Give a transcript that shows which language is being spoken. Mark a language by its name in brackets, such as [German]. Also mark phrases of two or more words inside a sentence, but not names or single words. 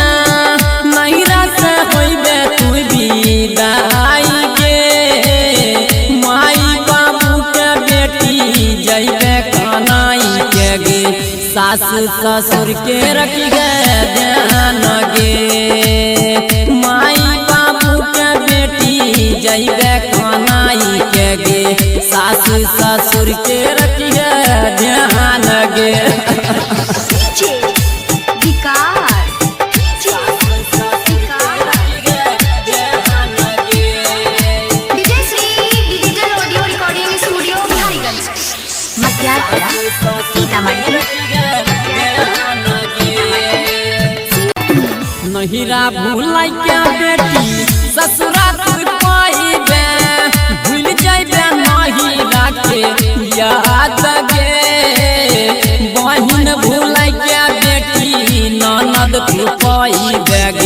[Maithili] नहिरा से होइबे तू विदाई गे माई बाबू के बेटी जइबे कनाई के गे सास ससुर के रखी गे ध्यान गे माई बाबू के बेटी जइबे कनाई के गे सास ससुर के रखी गे ध्यान गे [English] DJ Vicar. DJ Sri Digital Audio Recording Studio Bihar. Matyapura, Sitamarhi. [Maithili] नहिरा भूलाई क्या बेटी ससुरा तू पाइबे भूल जाइबे नहिरा के याद गे बहिन भूलाई क्या बेटी ननद तू पाइबे गे